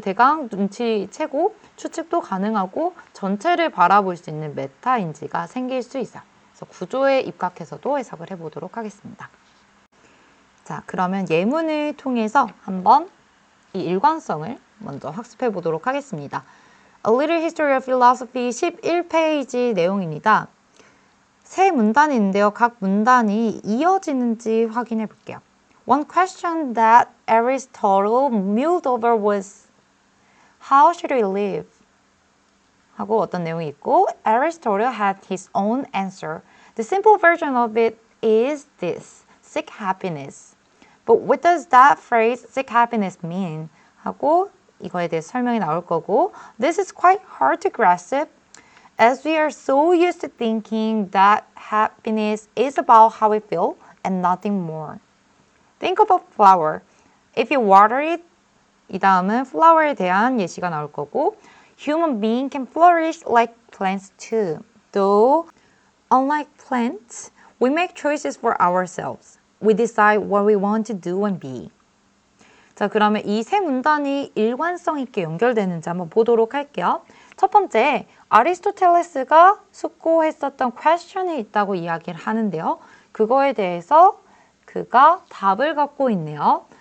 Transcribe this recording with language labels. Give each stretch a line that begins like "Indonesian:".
Korean: 대강 눈치채고 추측도 가능하고 전체를 바라볼 수 있는 메타인지가 생길 수 있어요. 그래서 구조에 입각해서도 해석을 해보도록 하겠습니다. 자, 그러면 예문을 통해서 한번 이 일관성을 먼저 학습해 보도록 하겠습니다. A Little History of Philosophy 11페이지 내용입니다. 세 문단이 있는데요. 각 문단이 이어지는지 확인해 볼게요.
English: One question that Aristotle muled over was How should we live?
Korean: 하고 어떤 내용이 있고
English: Aristotle had his own answer. The simple version of it is this. Seek happiness. But what does that phrase seek happiness mean?
Korean: 하고 이거에 대해서 설명이 나올 거고
English: This is quite hard to grasp as we are so used to thinking that happiness is about how we feel and nothing more. Think of a flower. If you water it,
Korean: 이 다음은 flower에 대한 예시가 나올 거고
English: Human being can flourish like plants too. Though, unlike plants, we make choices for ourselves. We decide what we want to do and be.
Korean: 자, 그러면 이 세 문단이 일관성 있게 연결되는지 한번 보도록 할게요. 첫 번째, 아리스토텔레스가 숙고했었던 question이 있다고 이야기를 하는데요. 그거에 대해서 그가 답을 갖고 있네요.